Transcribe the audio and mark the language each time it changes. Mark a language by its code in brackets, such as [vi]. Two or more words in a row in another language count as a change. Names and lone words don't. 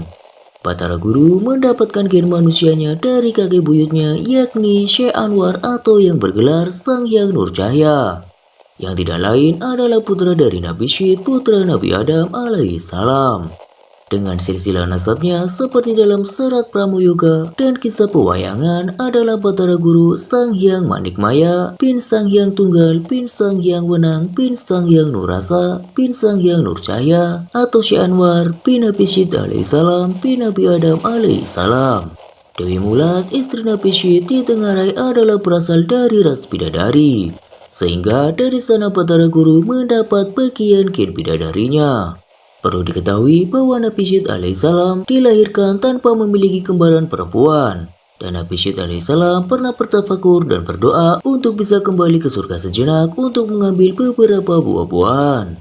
[id] Batara Guru mendapatkan gen manusianya dari kakek buyutnya yakni Syekh Anwar atau yang bergelar Sang Hyang Nurcahya, yang tidak lain adalah putra dari Nabi Syed, putra Nabi Adam alaihissalam. Dengan silsilah nasabnya seperti dalam serat Pramoyoga dan kisah pewayangan adalah Batara Guru Sang Hyang Manikmaya bin Sang Hyang Tunggal bin Sang Hyang Wenang bin Sang Hyang Nurrasa bin Sang Hyang Nurcahya atau Syekh Anwar bin Nabi Syed alaihissalam bin Nabi Adam alaihissalam. Dewi Mulat istri Nabi Syed ditengarai adalah berasal dari ras bidadari, sehingga dari sana Batara Guru mendapat bagian gen bidadarinya. Perlu diketahui bahwa Nabi Syed alaihissalam dilahirkan tanpa memiliki kembaran perempuan, dan Nabi Syed alaihissalam pernah bertafakur dan berdoa untuk bisa kembali ke surga sejenak untuk mengambil beberapa buah-buahan.